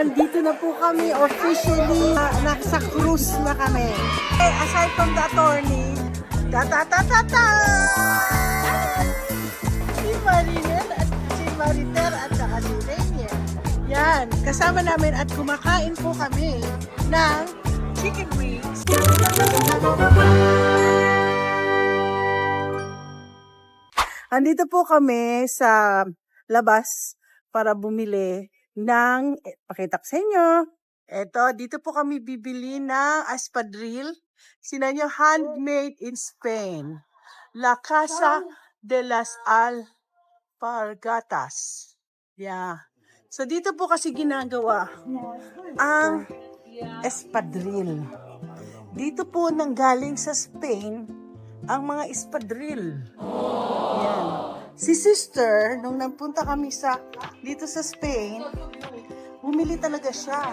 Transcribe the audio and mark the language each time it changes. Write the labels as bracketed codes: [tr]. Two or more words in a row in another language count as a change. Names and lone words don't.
[tl] Nandito na po kami officially, nasa cruise na kami. [en] Aside from the attorney, ta-ta-ta-ta-ta! [tl] Si Marinel at si Maritel at saka si Rainier. Yan, kasama namin at kumakain po kami ng [en] chicken wings. [tl] Andito po kami sa labas para bumili ng, pakita ko sa inyo. Eto, dito po kami bibili ng espadrille. Sina nyo, [en] handmade in Spain. La Casa de las Alpargatas. Yeah. [tl] So, dito po kasi ginagawa ang espadrille. Dito po nanggaling sa Spain ang mga espadrille. Yan. Si sister, nung nagpunta kami dito sa Spain, bumili talaga siya.